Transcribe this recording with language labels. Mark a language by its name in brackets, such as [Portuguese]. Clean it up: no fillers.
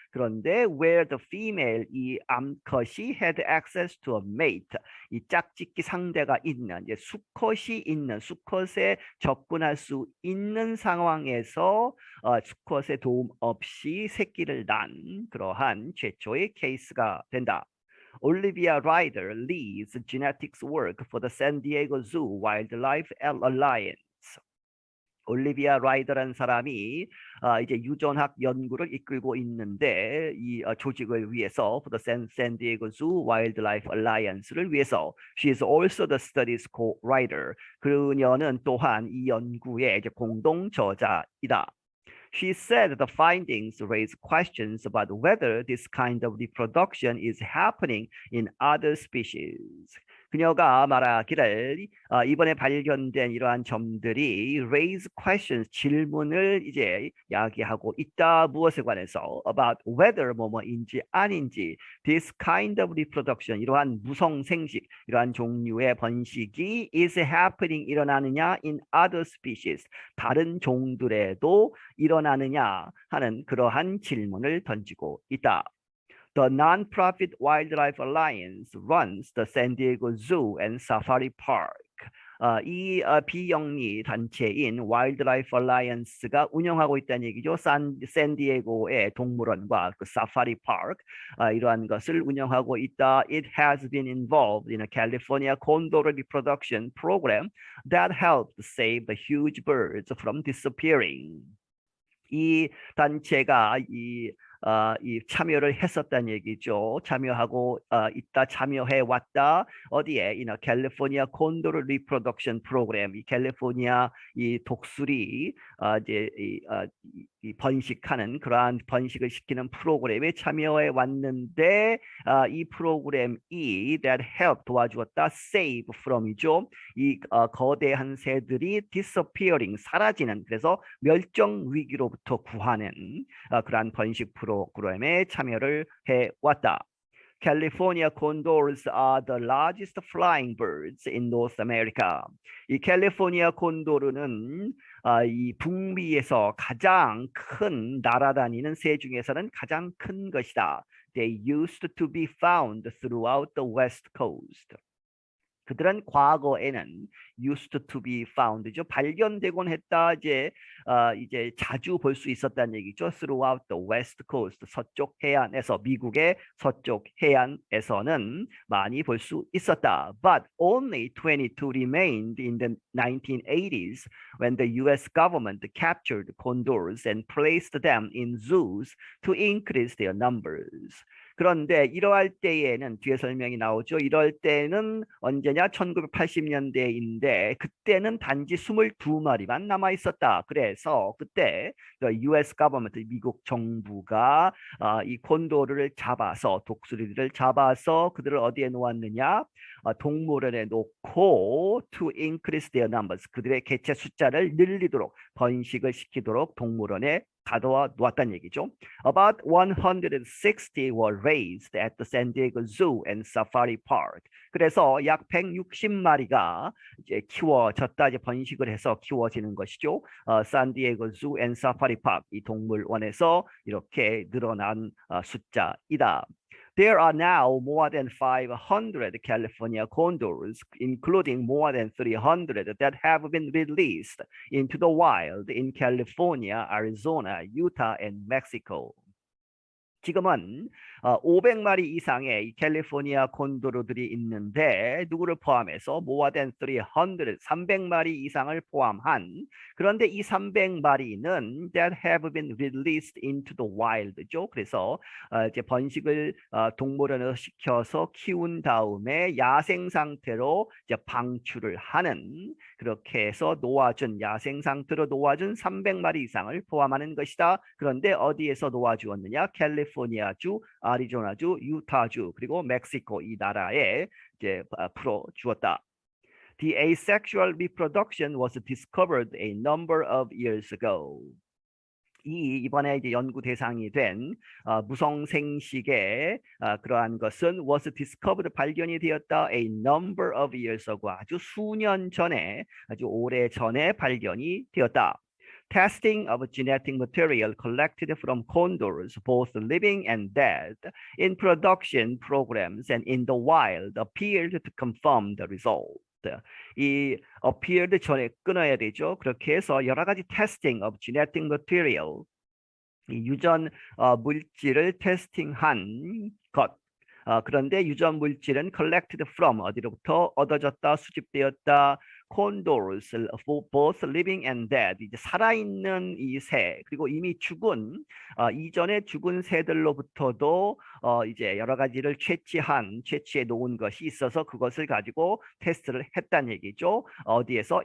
[Korean] 그런데 [English] where the female [Korean] 이 암컷이 [English] had access to a mate [Korean] 이 짝짓기 상대가 있는 이제 수컷이 있는 수컷에 접근할 수 있는 상황에서 수컷의 도움 없이 새끼를 낳은 그러한 최초의 케이스가 된다. [English] Olivia Ryder leads genetics work for the San Diego Zoo Wildlife Alliance. [Korean] 올리비아 라이더라는 사람이 이제 유전학 연구를 이끌고 있는데 이 조직을 위해서 [English] for the San Diego Zoo Wildlife Alliance [Korean] 를 위해서 [English] she is also the study's co-writer. [Korean] 그녀는 또한 이 연구의 이제 공동 저자이다. [English] She said the findings raise questions about whether this kind of reproduction is happening in other species. [Korean] 그녀가 말하기를 이번에 발견된 이러한 점들이 [English] raise questions [Korean] 질문을 이제 야기하고 있다. 무엇에 관해서 [English] about whether [Korean] 뭐뭐인지 아닌지 [English] this kind of reproduction [Korean] 이러한 무성생식 이러한 종류의 번식이 [English] is happening [Korean] 일어나느냐 [English] in other species [Korean] 다른 종들에도 일어나느냐 하는 그러한 질문을 던지고 있다. [English] The non-profit Wildlife Alliance runs the San Diego Zoo and Safari Park. [Korean] 이 비영리 단체인 Wildlife Alliance가 운영하고 있다는 얘기죠. 샌디에고의 동물원과 그 사파리 파크 이러한 것을 운영하고 있다. [English] It has been involved in a California condor reproduction program that helped save the huge birds from disappearing. [Korean] 이 단체가 이 참여를 했었다는 얘기죠. 참여하고 있다, 참여해 왔다. 어디에? 캘리포니아 콘도르 리프로덕션 프로그램. 이 캘리포니아 이 독수리 이제 이 번식하는 그러한 번식을 시키는 프로그램에 참여해 왔는데 이 프로그램이 [English] that help [Korean] 도와주었다. [English] save from [Korean] 이죠. 이 거대한 새들이 disappearing 사라지는 그래서 멸종 위기로부터 구하는 그러한 번식 프로그램에 참여를 해왔다. [English] California condors are the largest flying birds in North America. [Korean] 이 캘리포니아 콘도르는 이 북미에서 가장 큰 날아다니는 새 중에서는 가장 큰 것이다. They used to be found throughout the West Coast. 그들은 과거에는 [English] used to be found [Korean] 죠. 발견되곤 했다. 이제 자주 볼 수 있었다는 얘기죠. [English] Throughout the West Coast, [Korean] 서쪽 해안에서 미국의 서쪽 해안에서는 많이 볼 수 있었다. [English] But only 22 remained in the 1980s when the U.S. government captured condors and placed them in zoos to increase their numbers. [Korean] 그런데 이러할 때에는 뒤에 설명이 나오죠. 이럴 때는 언제냐? 1980년대인데 그때는 단지 22마리만 남아 있었다. 그래서 그때 [English] US government [Korean] 미국 정부가 이 콘도르를 잡아서 독수리를 잡아서 그들을 어디에 놓았느냐? 동물원에 놓고 [English] to increase their numbers. [Korean] 그들의 개체 숫자를 늘리도록 번식을 시키도록 동물원에 가둬 놓았다는 얘기죠. [English] About 160 were raised at the San Diego Zoo and Safari Park. [Korean] 그래서 약 160마리가 이제 키워졌다, 이제 번식을 해서 키워지는 것이죠. 산디에고 Zoo and Safari Park, 이 동물원에서 이렇게 늘어난 숫자이다. [English] There are now more than 500 California condors, including more than 300 that have been released into the wild in California, Arizona, Utah, and Mexico. [Korean] 지금은 500마리 이상의 이 캘리포니아 콘도르들이 있는데 누구를 포함해서 [English] more than 300, [Korean] 300마리 이상을 포함한, 그런데 이 300마리는 [English] that have been released into the wild [Korean] 죠. 그래서 이제 번식을 동물원에서 시켜서 키운 다음에 야생 상태로 이제 방출을 하는, 그렇게 해서 놓아준, 야생 상태로 놓아준 300마리 이상을 포함하는 것이다. 그런데 어디에서 놓아주었느냐? 캘리포니아주, 아리조나주, 유타주, 그리고 멕시코, 이 나라에 이제 풀어 주었다. [English] The asexual reproduction was discovered a number of years ago. [Korean] 이번에 이제 연구 대상이 된 무성생식의 그러한 것은 [English] was discovered, [Korean] 발견이 되었다, [English] a number of years ago, [Korean] 아주 수년 전에, 아주 오래 전에 발견이 되었다. [English] Testing of genetic material collected from condors, both living and dead, in production programs and in the wild appeared to confirm the result. [Korean] 이 appeared 전에 끊어야 되죠. 그렇게 해서 여러 가지 [English] testing of genetic material, [Korean] 이 유전 물질을 테스팅한 것. 그런데 유전 물질은 [English] collected from, [Korean] 어디로부터 얻어졌다, 수집되었다, [English] condors, both living and dead, [Korean] 이제 살아있는 이 새, 그리고 이미 죽은 이전에 죽은 새들로부터도 이제 여러 가지를 채취해 놓은 것이 있어서 그것을 가지고 테스트를 했다는 얘기죠. 어디에서?